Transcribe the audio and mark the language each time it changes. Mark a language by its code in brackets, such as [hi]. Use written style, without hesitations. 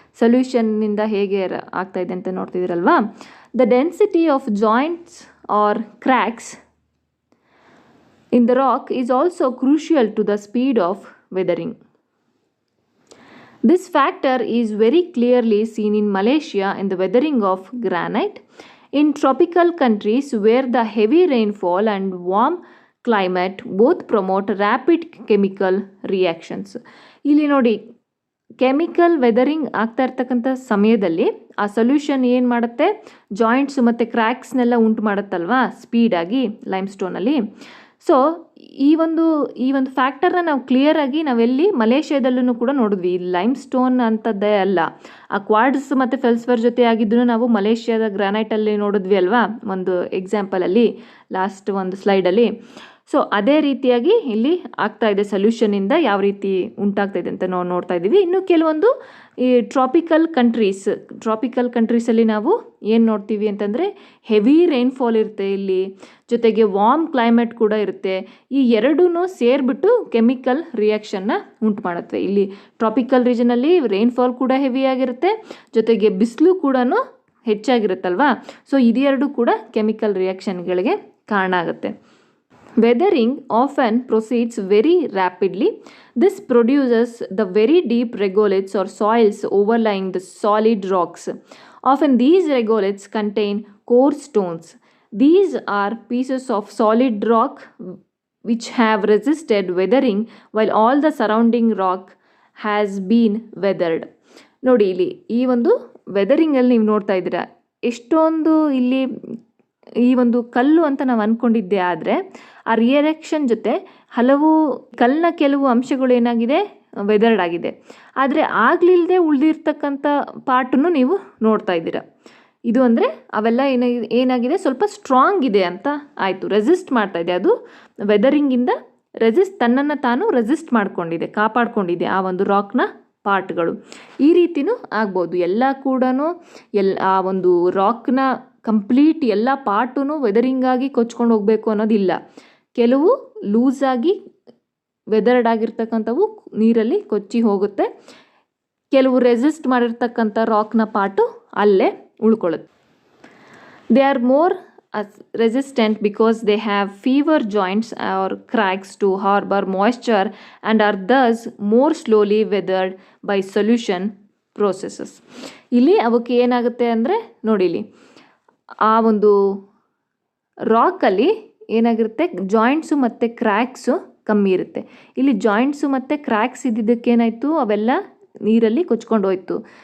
[kn] ಸೊಲ್ಯೂಷನ್ನಿಂದ ಹೇಗೆ ಆಗ್ತಾ ಇದೆ ಅಂತ ನೋಡ್ತಿದ್ದೀರಲ್ವಾ. [en] The density of joints or cracks in the rock is also crucial to the speed of weathering. This factor is very clearly seen in Malaysia in the weathering of granite. In tropical countries where the heavy rainfall and warm climate both promote rapid chemical reactions. [kn] ಇಲ್ಲಿ ನೋಡಿ, chemical weathering ಆಗ್ತಾ ಇರ್ತಕ್ಕಂಥ ಸಮಯದಲ್ಲಿ ಆ solution ಏನು ಮಾಡುತ್ತೆ, joints ಮತ್ತು ಕ್ರ್ಯಾಕ್ಸ್ನೆಲ್ಲ ಉಂಟು ಮಾಡುತ್ತಲ್ವಾ ಸ್ಪೀಡಾಗಿ ಲೈಮ್ ಸ್ಟೋನಲ್ಲಿ. ಸೊ ಈ ಒಂದು ಫ್ಯಾಕ್ಟರ್ನ ನಾವು ಕ್ಲಿಯರಾಗಿ ನಾವೆಲ್ಲಿ ಮಲೇಷ್ಯಾದಲ್ಲೂ ಕೂಡ ನೋಡಿದ್ವಿ. ಲೈಮ್ ಸ್ಟೋನ್ ಅಂಥದ್ದೇ ಅಲ್ಲ, ಆ ಕ್ವಾರ್ಡ್ಸ್ ಮತ್ತು ಫೆಲ್ಸ್ವರ್ ಜೊತೆ ಆಗಿದ್ದನ್ನು ನಾವು ಮಲೇಷ್ಯಾದ ಗ್ರಾನೈಟಲ್ಲಿ ನೋಡಿದ್ವಿ ಅಲ್ವಾ, ಒಂದು ಎಕ್ಸಾಂಪಲಲ್ಲಿ ಲಾಸ್ಟ್ ಒಂದು ಸ್ಲೈಡಲ್ಲಿ. ಸೊ ಅದೇ ರೀತಿಯಾಗಿ ಇಲ್ಲಿ ಆಗ್ತಾ ಇದೆ, ಸೊಲ್ಯೂಷನಿಂದ ಯಾವ ರೀತಿ ಉಂಟಾಗ್ತಾ ಇದೆ ಅಂತ ನಾವು ನೋಡ್ತಾ ಇದ್ದೀವಿ. ಇನ್ನು ಕೆಲವೊಂದು ಈ ಟ್ರಾಪಿಕಲ್ ಕಂಟ್ರೀಸಲ್ಲಿ ನಾವು ಏನು ನೋಡ್ತೀವಿ ಅಂತಂದರೆ ಹೆವಿ ರೈನ್ಫಾಲ್ ಇರುತ್ತೆ ಇಲ್ಲಿ, ಜೊತೆಗೆ ವಾರ್ಮ್ ಕ್ಲೈಮೇಟ್ ಕೂಡ ಇರುತ್ತೆ. ಈ ಎರಡೂ ಸೇರಿಬಿಟ್ಟು ಕೆಮಿಕಲ್ ರಿಯಾಕ್ಷನ್ನ ಉಂಟು ಮಾಡುತ್ತವೆ. ಇಲ್ಲಿ ಟ್ರಾಪಿಕಲ್ ರೀಜನಲ್ಲಿ ರೈನ್ಫಾಲ್ ಕೂಡ ಹೆವಿಯಾಗಿರುತ್ತೆ, ಜೊತೆಗೆ ಬಿಸಿಲು ಕೂಡ ಹೆಚ್ಚಾಗಿರುತ್ತಲ್ವಾ. ಸೊ ಇದೆರಡು ಕೂಡ ಕೆಮಿಕಲ್ ರಿಯಾಕ್ಷನ್ಗಳಿಗೆ ಕಾರಣ ಆಗುತ್ತೆ. [en] Weathering often proceeds very rapidly. This produces the very deep regoliths or soils overlying the solid rocks. Often these regoliths contain core stones. These are pieces of solid rock which have resisted weathering while all the surrounding rock has been weathered. [kn] ನೋಡಿ ಇಲ್ಲಿ ಈ ಒಂದು ವೆದರಿಂಗಲ್ಲಿ ನೀವು ನೋಡ್ತಾ ಇದ್ದೀರಾ, ಎಷ್ಟೊಂದು ಇಲ್ಲಿ ಈ ಒಂದು ಕಲ್ಲು ಅಂತ ನಾವು ಅಂದ್ಕೊಂಡಿದ್ದೆ, ಆದರೆ ಆ ರಿಯಾಕ್ಷನ್ ಜೊತೆ ಹಲವು ಕಲ್ಲಿನ ಕೆಲವು ಅಂಶಗಳು ಏನಾಗಿದೆ, ವೆದರ್ಡ್ ಆಗಿದೆ. ಆದರೆ ಆಗಲಿಲ್ಲದೆ ಉಳಿದಿರ್ತಕ್ಕಂಥ ಪಾರ್ಟನ್ನು ನೀವು ನೋಡ್ತಾ ಇದ್ದೀರಾ. ಇದು ಅಂದರೆ ಅವೆಲ್ಲ ಏನಾಗಿದೆ, ಸ್ವಲ್ಪ ಸ್ಟ್ರಾಂಗ್ ಇದೆ ಅಂತ ಆಯಿತು, ರೆಸಿಸ್ಟ್ ಮಾಡ್ತಾ ಇದೆ. ಅದು ವೆದರಿಂಗಿಂದ ತನ್ನನ್ನು ತಾನು ರೆಸಿಸ್ಟ್ ಮಾಡ್ಕೊಂಡಿದೆ, ಕಾಪಾಡ್ಕೊಂಡಿದೆ ಆ ಒಂದು ರಾಕ್ನ ಪಾರ್ಟ್ಗಳು. ಈ ರೀತಿಯೂ ಆಗ್ಬೋದು. ಎಲ್ಲ ಕೂಡ ಆ ಒಂದು ರಾಕ್ನ ಕಂಪ್ಲೀಟ್ ಎಲ್ಲ ಪಾರ್ಟೂ ವೆದರಿಂಗಾಗಿ ಕೊಚ್ಕೊಂಡು ಹೋಗಬೇಕು ಅನ್ನೋದಿಲ್ಲ. ಕೆಲವು ಲೂಸಾಗಿ ವೆದರ್ಡ್ ಆಗಿರ್ತಕ್ಕಂಥವು ನೀರಲ್ಲಿ ಕೊಚ್ಚಿ ಹೋಗುತ್ತೆ, ಕೆಲವು ರೆಸಿಸ್ಟ್ ಮಾಡಿರ್ತಕ್ಕಂಥ ರಾಕ್ನ ಪಾರ್ಟು ಅಲ್ಲೇ ಉಳ್ಕೊಳ್ಳುತ್ತೆ. [en] They are more resistant because they have fewer joints or cracks to harbor moisture and are thus more slowly weathered by solution processes. [kn] ಇಲ್ಲಿ ಅವಕ್ಕೆ ಏನಾಗುತ್ತೆ ಅಂದರೆ ನೋಡಿ, ಇಲ್ಲಿ ಆ ಒಂದು ರಾಕಲ್ಲಿ ಏನಾಗಿರುತ್ತೆ, ಜಾಯಿಂಟ್ಸು ಮತ್ತು ಕ್ರ್ಯಾಕ್ಸು ಕಮ್ಮಿ ಇರುತ್ತೆ. ಇಲ್ಲಿ ಜಾಯಿಂಟ್ಸು ಮತ್ತು ಕ್ರ್ಯಾಕ್ಸ್ ಇದ್ದಿದ್ದಕ್ಕೇನಾಯಿತು, ಅವೆಲ್ಲ ನೀರಲ್ಲಿ ಕೊಚ್ಕೊಂಡು ಹೋಯ್ತು.